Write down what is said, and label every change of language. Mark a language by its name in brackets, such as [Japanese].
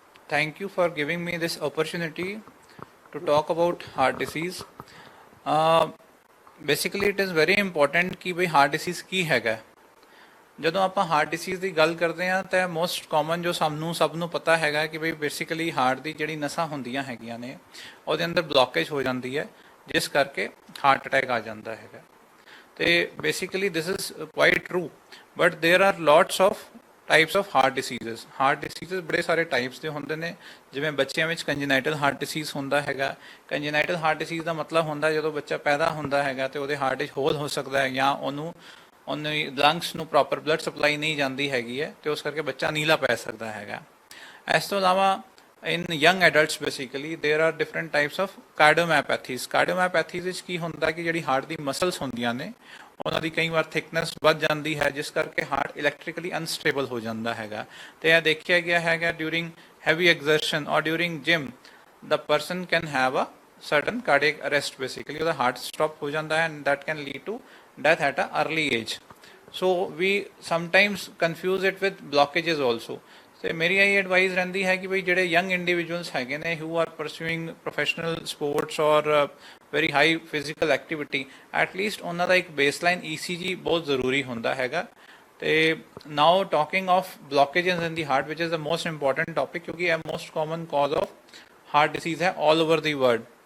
[English] Thank you for giving me this opportunity to talk about heart disease। [Punjabi] Basically [English] it is very important [Punjabi] ਕਿ ਬਈ heart disease ਕੀ ਹੈਗਾ। ਜਦੋਂ ਆਪਾਂ heart disease ਦੀ ਗੱਲ ਕਰਦੇ ਹਾਂ ਤਾਂ ਮੋਸਟ ਕਾਮਨ ਜੋ ਸਭ ਨੂੰ ਪਤਾ ਹੈਗਾ ਕਿ ਬਈ ਬੇਸਿਕਲੀ ਹਾਰਟ ਦੀ ਜਿਹੜੀ ਨਸਾਂ ਹੁੰਦੀਆਂ ਹੈਗੀਆਂ ਨੇ ਉਹਦੇ ਅੰਦਰ ਬਲੌਕੇਜ ਹੋ ਜਾਂਦੀ ਹੈ, ਜਿਸ ਕਰਕੇ ਹਾਰਟ ਅਟੈਕ ਆ ਜਾਂਦਾ ਹੈਗਾ। ਤੇ [English] Basically this is quite true, but there are lots of types of heart diseases. [Punjabi] Heart diseases ਬੜੇ ਸਾਰੇ ਟਾਈਪਸ ਦੇ ਹੁੰਦੇ ਨੇ, ਜਿਵੇਂ ਬੱਚਿਆਂ ਵਿੱਚ ਕੰਜੀਨਾਈਟਲ ਹਾਰਟ ਡਿਸੀਜ਼ ਹੁੰਦਾ ਹੈਗਾ। ਕੰਜੀਨਾਈਟਲ ਹਾਰਟ ਡਿਸੀਜ਼ ਦਾ ਮਤਲਬ ਹੁੰਦਾ ਜਦੋਂ ਬੱਚਾ ਪੈਦਾ ਹੁੰਦਾ ਹੈਗਾ ਤੇ ਉਹਦੇ ਹਾਰਟ ਵਿੱਚ ਹੋਲ ਹੋ ਸਕਦਾ ਹੈ ਜਾਂ ਉਹਨੂੰ ਲੰਗਸ ਨੂੰ ਪ੍ਰੋਪਰ ਬਲੱਡ ਸਪਲਾਈ ਨਹੀਂ ਜਾਂਦੀ ਹੈਗੀ ਹੈ ਤੇ ਉਸ ਕਰਕੇ ਬੱਚਾ ਨੀਲਾ ਪੈ ਸਕਦਾ ਹੈਗਾ। ਇਸ ਤੋਂ ਇਲਾਵਾ [English] in young adults basically there are different types of cardiomyopathies। [Punjabi] cardiomyopathies ਵਿੱਚ ਕੀ ਹੁੰਦਾ ਕਿ ਜਿਹੜੀ ਹਾਰਟ ਦੀ ਮਸਲਸ ਹੁੰਦੀਆਂ ਨੇ ਉਹਨਾਂ ਦੀ ਕਈ ਵਾਰ ਥਿਕਨੈਸ ਵੱਧ ਜਾਂਦੀ ਹੈ, ਜਿਸ ਕਰਕੇ ਹਾਰਟ ਇਲੈਕਟ੍ਰੀਕਲੀ ਅਨਸਟੇਬਲ ਹੋ ਜਾਂਦਾ ਹੈਗਾ। ਤੇ ਇਹ ਦੇਖਿਆ ਗਿਆ ਹੈਗਾ ਡਿਊਰਿੰਗ ਹੈਵੀ ਐਗਜ਼ਰਸ਼ਨ ਔਰ during gym [English] the person can have a certain cardiac arrest, basically [Punjabi] ਉਹਦਾ ਹਾਰਟ ਸਟਾਪ ਹੋ ਜਾਂਦਾ ਹੈ [English] and that can lead to death at an early age। so we sometimes confuse it with blockages also। [Punjabi] ਤੇ ਮੇਰੀ ਇਹ advice ਰਹਿੰਦੀ ਹੈ ਕਿ ਬਈ ਜਿਹੜੇ ਯੰਗ ਇੰਡੀਵਿਜੂਅਲਸ ਹੈਗੇ ਨੇ [English] who are pursuing professional sports or very high physical activity, [Punjabi] at least ਉਹਨਾਂ ਦਾ ਇੱਕ ਬੇਸਲਾਈਨ ECG ਬਹੁਤ ਜ਼ਰੂਰੀ ਹੁੰਦਾ ਹੈਗਾ। [English] ਤੇ now talking of blockages in the heart ਵਿਚ is the most important topic, [Punjabi] ਕਿਉਂਕਿ ਇਹ [English] Most common cause of heart disease ਹੈ all over the world.